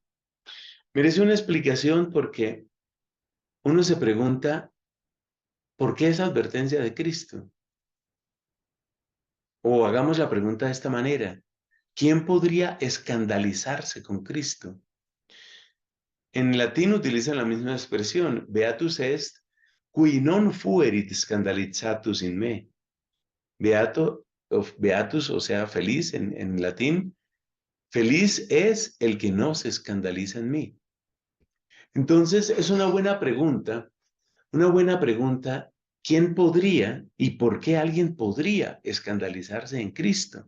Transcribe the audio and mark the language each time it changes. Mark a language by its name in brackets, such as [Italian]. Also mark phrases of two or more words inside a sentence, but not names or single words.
[Spanish] Merece una explicación porque uno se pregunta, ¿por qué esa advertencia de Cristo? O hagamos la pregunta de esta manera. ¿Quién podría escandalizarse con Cristo? En latín utilizan la misma expresión, [Latin] beatus est, qui non fuerit scandalizatus in me. [Spanish] Beatus, o sea, feliz en latín, feliz es el que no se escandaliza en mí. Entonces, es una buena pregunta, ¿quién podría y por qué alguien podría escandalizarse en Cristo?